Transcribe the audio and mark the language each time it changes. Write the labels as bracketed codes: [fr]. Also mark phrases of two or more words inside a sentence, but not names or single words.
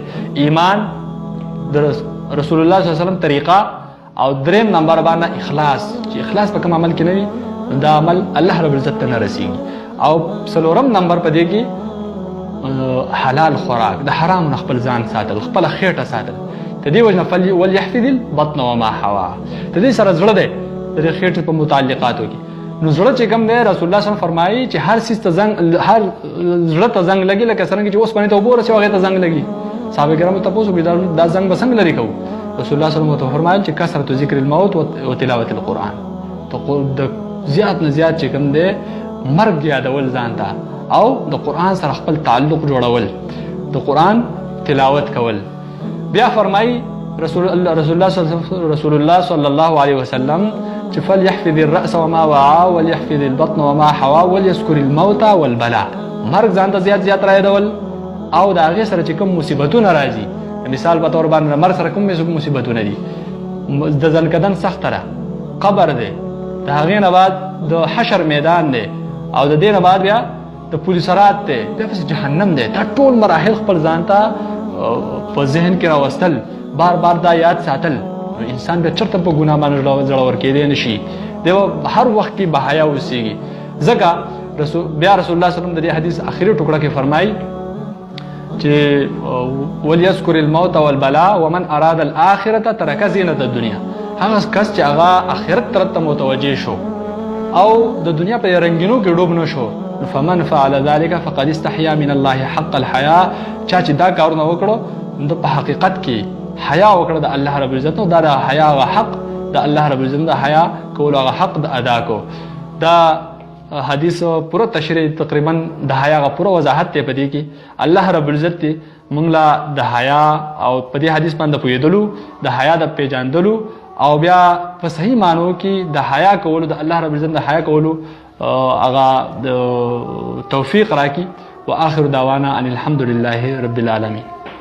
[ps] ایمان د رسول الله صلی الله علیه وسلم طریقه او دریم نمبر باندې اخلاص، چې اخلاص په کوم عمل کې نه وي دا عمل الله رب العزت ته نه رسیږي. او څلورم نمبر په دې کې حلال خوراک، د حرام نه خپل ځان ساتل، خپل خېټه ساتل. د دې وجنه [ar] وليحفظ البطن وما حوا، [ps] د دې سره زړه دی د خېټې په متعلقاتو کې. نو زړه چې کوم دی رسول الله صلی الله علیه وسلم فرمایي چې هر سیس ته زنګ، هر زړه ته زنګ لګي، لکه څنګه چې اوس باندې ته وبور شي هغه ته زنګ لګي. صحابه کرام ته پوښتنه وکړه دا زنګ بسنګ لري کو؟ رسول الله صلی الله علیه وسلم فرمایي چې [ar] کثرت ذکر الموت و تلاوت القرآن، [ps] د زیات نه زیات چې کوم دی مرګ یادول ځان ته او د قرآن سره خپل تعلق جوړول، د قرآن تلاوت کول. بیا فرمایي رسول الله صلی الله علیه وسلم چې [ar] فليحفظ الرأس وما وعى وليحفظ البطن وما حوا وليذكر الموت والبلاء. [ps] مرګ ځان ته زیات زیات رايدول او د هغې سره چې کوم مصیبتونه راځي، مثال په تور باندې مرګ سره کوم مصیبتونه دي، د ځلکدن سخته ده، قبر دی، د هغې نه بعد د حشر میدان دی، او د دې نه بعد بیا د پولیسرات دی، بیا پس جهنم دی. دا ټول مراحل خپل ځان ته په ذهن کې راوستل، بار بار دا یاد ساتل، انسان بیا چرته په ګناه باندې زړه ورکېدی نشي، دی هر وخت کې به حیا اوسېږي. ځکه بیا رسول الله صلی الله علیه وسلم د دې حدیث اخري ټوکړه کې فرمایي چې [ar] وليذكر الموت والبلاء ومن اراد الاخره ترك زینة الدنيا. [ps] هغه کس چې هغه آخرت طرف ته متوجه شو او د دنیا په رنگینو کې ډوب نه شو، [ar] فمن فعل ذلك فقد استحيا من الله حق الحياء. [ps] چا چې دا کارونه وکړو نو په حقیقت کې حیا وکړه د الله رب العزت، نو دا د حیا غ حق د الله رب العزت د حیا کول غ حق د ادا کو. دا حدیث پوره تشریح تقریبا د حیا غ پوره وضاحت ته پدې کې الله رب العزت موږ لا د حیا او په دې حدیث باندې پوهېدلو، د حیا د پیژاندلو او بیا په صحیح معنو کې د حیا کولو، د الله رب العزت د حیا کولو هغه توفیق راکړي. [ar] واخر دعوانا ان الحمد لله رب العالمين.